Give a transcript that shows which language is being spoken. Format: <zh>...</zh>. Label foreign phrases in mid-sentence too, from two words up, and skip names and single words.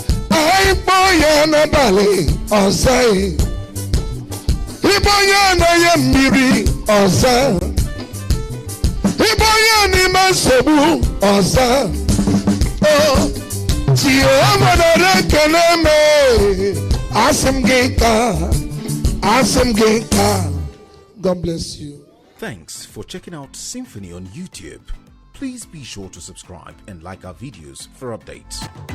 <ig>Anyị kpọọ ya n'abalị, ọ zaghị. Ịbụ onye na-enye mmiri, ọ za. Ịbụ onye n'ime nsogbu, ọ za. O, Jehova nara ekele m, asị m gị ka, asị m gị ka.</ig> <en>God bless you. Thanks for checking out Symphony on YouTube. Please be sure to subscribe and like our videos for updates.</en>